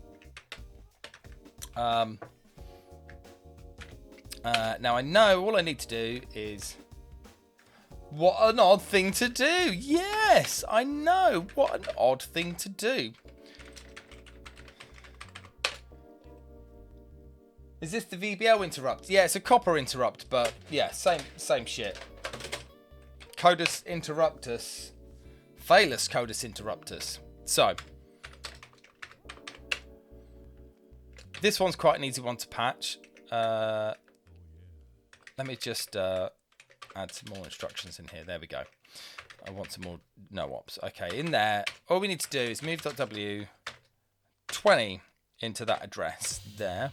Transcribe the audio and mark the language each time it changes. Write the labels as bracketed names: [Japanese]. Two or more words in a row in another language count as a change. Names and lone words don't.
[English] Now I know all I need to do is What an odd thing to do. Yes, I know. What an odd thing to do. Is this the VBL interrupt? Yeah, it's a copper interrupt, but yeah, same shit. Codus interruptus. Phalus codus interruptus. So, this one's quite an easy one to patch. Let me just add some more instructions in here. There we go. I want some more no ops. Okay, in there, all we need to do is move.w 20 into that address there.